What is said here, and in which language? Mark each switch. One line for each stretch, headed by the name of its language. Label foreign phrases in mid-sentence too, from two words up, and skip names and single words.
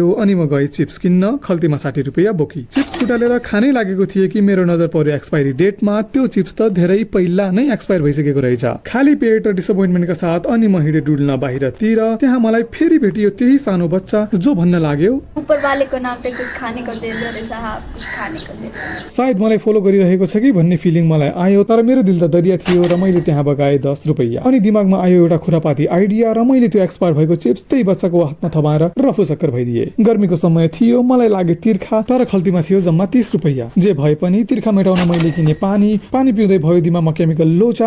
Nepali: अनि म गएँ चिप्स किन्न। खल्तीमा 60 रुपैयाँ बोकी। चिप्स फुटालेर खानै लागेको थिए कि मेरो नजर पर्यो एक्सपायरी डेटमा। त्यो चिप्स त धेरै पहिला नै एक्सपायर भइसकेको रहेछ। खाली पेट र डिसअपोइन्टमेन्टका साथ अनि म हिँडे डुल्न बाहिरतिर। त्यहाँ मलाई फेरि भेटियो त्यही सानो बच्चा जो भन्न लाग्यो,
Hindi: ऊपर वाले को नाम पे कुछ खाने को दे दो रे साहब, कुछ खाने को दे दो।
Nepali: सायद मलाई फलो गरिरहेको छ कि भन्ने फिलिङ मलाई आयो, तर मेरो दिल त दरिया थियो र मैले त्यहाँ बगाएँ 10 रुपैयाँ। अनि दिमागमा आयो एउटा खुरापाती आइडिया र मैले त्यो एक्सपायर भएको चिप्स त्यही बच्चाको हातमा थमाएर रफु चक्कर भइदिए। गर्मीको समय थियो, मलाई लाग्यो तिर्खा, तर खल्तीमा थियो जम्मा 30 रुपैयाँ। जे भए पनि तिर्खा मेटाउन मैले किने पानी पिउँदै भयो दिमागमा केमिकल लोचा।